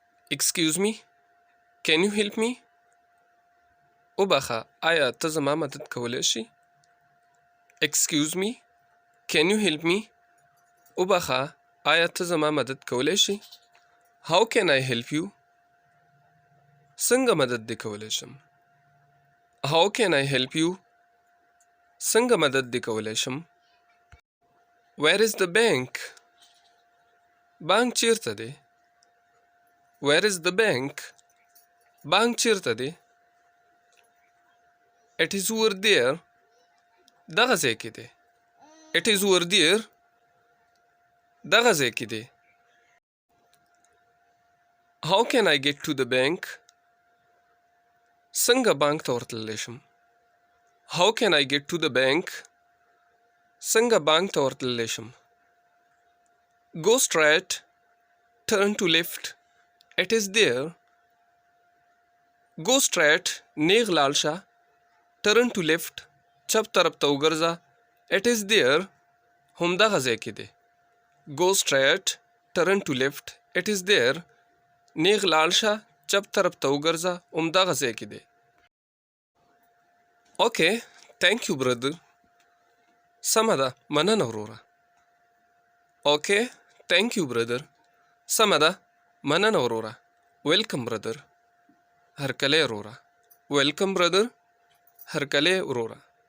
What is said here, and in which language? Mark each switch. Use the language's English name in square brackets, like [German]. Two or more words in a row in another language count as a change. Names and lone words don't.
[English] Excuse me, can you help me? [Pashto] وبخه آیا ته زما مدد کولی شي؟ [English] Excuse me, can you help me? [Pashto] وبخه آیا ته زما مدد کولی شي؟ [English] How can I help you? [Pashto] څنګه مدد دې کولی شم؟ [English] How can I help you? [Pashto] څنګه مدد دې کولی شم؟ [English] Where is the bank? [Pashto] بانک چیرته دی؟ [English] Where is the bank? [Pashto] بانک چیرته دی؟ [English] It is over there. [Pashto] دغه ځای کې دی. [English] It is over there. [Pashto] دغه ځای کې دی. [English] How can I get to the bank? [Pashto] څنګه بانک ته ورتللی شم؟ [English] How can I get to the bank? [Pashto] څنګه بانک ته ورتللی شم؟ [English] Go straight. Turn to left. It is there. Go straight. [Pashto] نیغ لاړ شه. [English] Turn to left. [Pashto] چپ طرف ته وګرځه. [English] It is there. [Pashto] همدغه ځای کې دی. [English] Go straight. Turn to left. It is there. [Pashto] نیغ لاړ شه. چپ طرف ته وګرځه. همدغه ځای کې دی. [English] Okay. Thank you, brother. [Pashto] سمه ده. مننه وروره. [English] Okay. Thank you, brother. [Pashto] سمه ده. مننه وروره. [English] Welcome, brother. [Pashto] هرکلی وروره. [English] Welcome, brother. [Pashto] هرکلی وروره.